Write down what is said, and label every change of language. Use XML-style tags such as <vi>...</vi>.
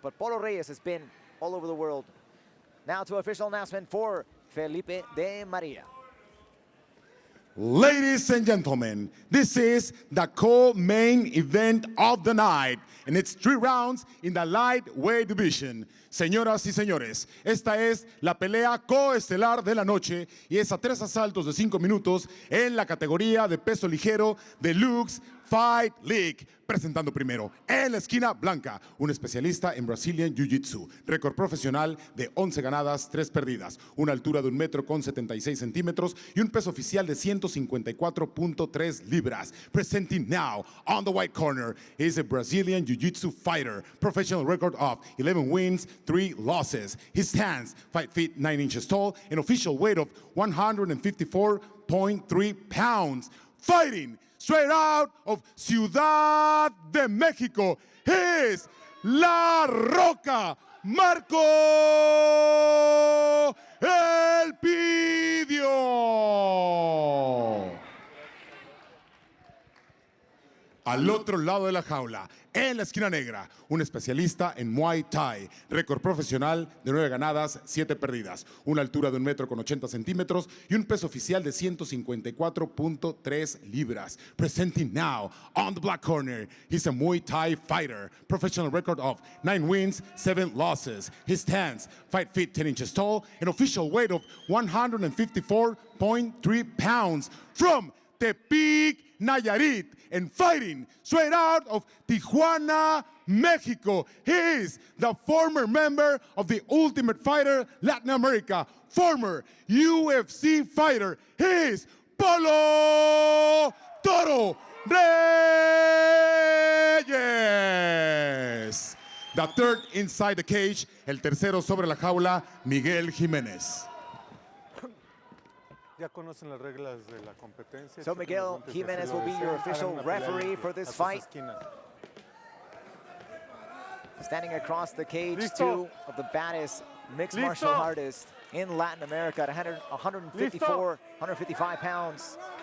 <en>But Polo Reyes has been all over the world. Now to official announcement for Felipe de Maria. Ladies and gentlemen, this is the co-main event of the night, and it's 3 rounds in the lightweight division.</en> <es>Señoras y señores, esta es la pelea coestelar de la noche y es a 3 asaltos de 5 minutos en la categoría de peso ligero Deluxe Fight League. Presentando primero, en la esquina blanca, un especialista en Brazilian Jiu-Jitsu, récord profesional de 11 ganadas, 3 perdidas, una altura de 1,76 metros y un peso oficial de 154.3 libras.</es> <en>Presenting now, on the white corner, is a Brazilian Jiu-Jitsu fighter, professional record of 11 wins, 3 losses. His hands, 5 feet 9 inches tall, an official weight of 154.3 pounds. Fighting straight out of Ciudad de Mexico, is La Roca, Marco Elpidio.</en> <es>Al otro lado de la jaula, en la esquina negra, un especialista en Muay Thai, récord profesional de 9 ganadas, 7 perdidas, una altura de 1,80 metros y un peso oficial de 154.3 libras.</es> <en>Presenting now, on the black corner, he's a Muay Thai fighter, professional record of 9 wins, 7 losses. His stance, 5 feet 10 inches tall, an official weight of 154.3 pounds. From Tepic, Nayarit, and fighting straight out of Tijuana, Mexico. He is the former member of the Ultimate Fighter Latin America, former UFC fighter. He is Polo Toro Reyes. The third inside the cage,</en> <es>el tercero sobre la jaula,</es> <en>Miguel Jiménez.</en> <es>Ya conocen las reglas de la competencia.</es> <en>So Miguel Jiménez will be your official referee for this fight. Standing across the cage, two of the baddest mixed martial artists in Latin America at 154, 155 pounds.</en>